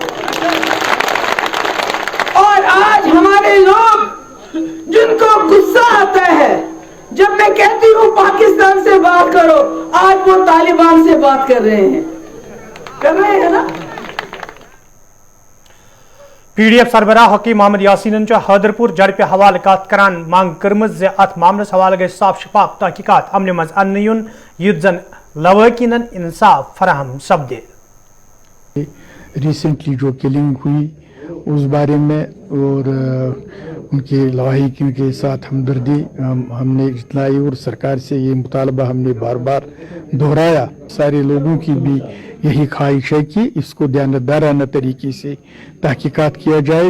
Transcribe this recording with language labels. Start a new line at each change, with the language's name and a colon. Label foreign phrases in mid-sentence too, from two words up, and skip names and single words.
Urdu: اور آج ہمارے لوگ جن کو غصہ آتا ہے جب میں کہتی ہوں پاکستان سے بات کرو, آج وہ طالبان سے بات کر رہے ہیں نا.
Kashmiri: پی ڈی ایف سربراہ حکیم محمد یاسین حیدرپور جڑپ حوالہ کت کران مانگ کرمز ات معاملس حوالہ گژھِ صاف شفاف تحقیقات عملہ مز ان یون یُتھ زن لواحقین انصاف فراہم سپدے.
Urdu: ریسنٹلی جو کلنگ ہوئی اس بارے میں اور ان کے لواحقین کے ساتھ ہمدردی ہم نے جتلائی اور سرکار سے یہ مطالبہ ہم نے بار بار دہرایا. سارے لوگوں کی بھی یہی خواہش ہے کہ اس کو دیانتدارانہ طریقے سے تحقیقات کیا جائے.